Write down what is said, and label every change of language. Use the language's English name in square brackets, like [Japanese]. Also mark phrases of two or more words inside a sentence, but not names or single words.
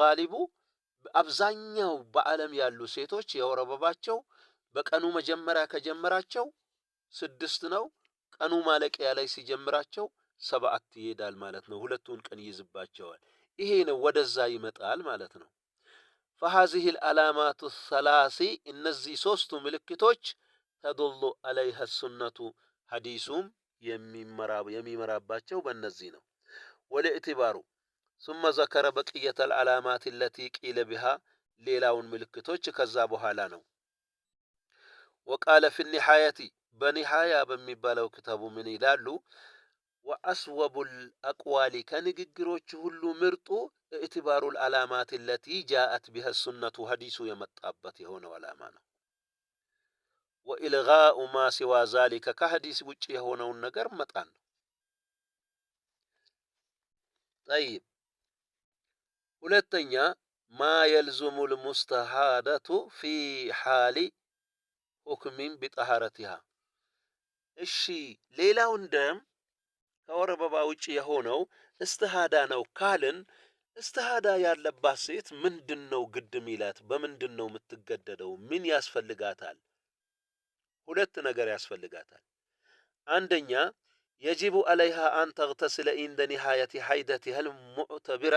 [Amharic] ጋሊቡ አብዛኛው በዓለም ያሉ ሴቶች የወር አበባቸው በቀኑ መጀመሪያ ከጀመራቸው 6 ነው። ቀኑ ማለቂያ ላይ ሲጀምራቸው 7 ይሄዳል ማለት ነው። ሁለቱን ቀን ይይዝባቸዋል። ይሄ ነው ወደዛ ይመጣል ማለት ነው። [Arabic] فهذه العلامات الثلاث [Amharic] እነዚህ ሶስቱ ምልክቶች [Arabic] ተدل عليها السنة [Amharic] ሐዲሱም የሚመራባቸው በእነዚህ ነው። ወለኢዕቲባሩ [Arabic] ثم ذكر بقية العلامات التي قيل بها [Amharic] ሌላውን ምልክቶች ከዛ በኋላ ነው። [Arabic] وقال في النهاية [Amharic] በኒሃያ በሚባለው ክታቡ ምን ይላሉ? [Arabic] وأصوب الأقوال [Amharic] ከንግግሮች ሁሉ ምርጡ [Arabic] اعتبار العلامات التي جاءت بها السنة [Amharic] ሐዲሱ የመጣበት የሆነው ዓላማ ነው። [Arabic] وإلغاء ما سوى ذلك [Amharic] ከሐዲስ ውጪ የሆነውን ነገር መጣን ነው። طيب ሁለተኛ [Arabic] ما يلزم المستحاضة في حال حكم بطهارتها [Amharic] እሺ ሌላውን ደም ከወር አበባ ውጪ የሆነው እስትሃዳ ነው ካልን እስትሃዳ ያለባት ሴት ምንድነው ግድ ሚላት? በምንድነው የምትገደደው? ምን ያስፈልጋታል? ሁለት ነገር ያስፈልጋታል። አንደኛ [Arabic] يجب عليها أن تغتسل عند نهاية حيضتها المعتبرة